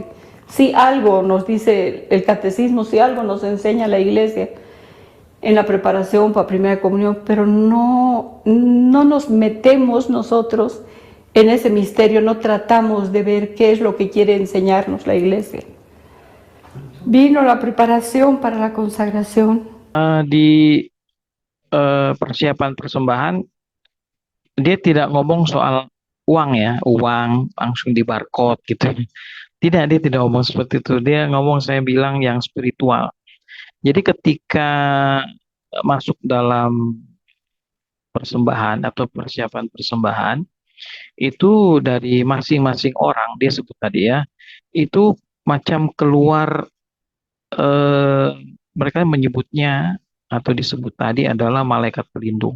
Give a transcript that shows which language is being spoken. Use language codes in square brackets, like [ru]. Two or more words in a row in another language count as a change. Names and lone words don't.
[es] Si algo nos dice el catecismo, si algo nos enseña la Iglesia en la preparación para primera comunión, pero no nos metemos nosotros en ese misterio, no tratamos de ver qué es lo que quiere enseñarnos la Iglesia. Vino la preparación para la consagración. [id] Di persiapan persembahan, dia tidak ngomong soal uang ya, uang langsung di barcode gitu. Tidak, dia tidak ngomong seperti itu. Dia ngomong, saya bilang yang spiritual. Jadi ketika masuk dalam persembahan atau persiapan persembahan, itu dari masing-masing orang, dia sebut tadi ya, itu macam keluar, mereka menyebutnya atau disebut tadi adalah malaikat pelindung.